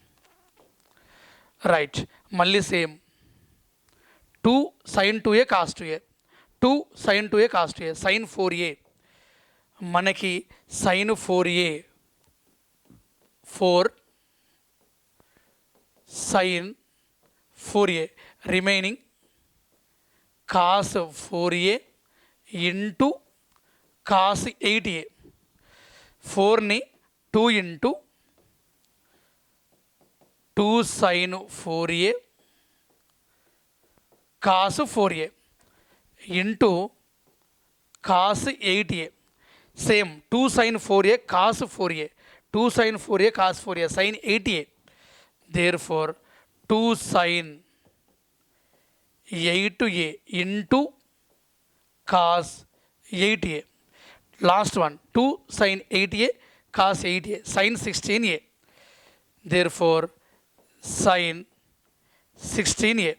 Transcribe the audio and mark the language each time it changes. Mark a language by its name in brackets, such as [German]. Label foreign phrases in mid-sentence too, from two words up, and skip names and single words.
[English] రైట్. మళ్ళీ సేమ్ 2 sin 2a cos 2a 2 sin 2a cos 2a sin 4a, మనకి sin 4a 4 sin 4a. రిమైనింగ్ cos 4a into cos 8a. 4ని 2 into 2 sin 4a cos 4a into cos 8a. సేమ్ 2 sin 4a cos 4a 2 sin 4a cos 4a sin 8a. Therefore 2 sin 8a into cos 8a. Last one 2 sin 8a cos 8a sin 16a. Therefore sin 16a.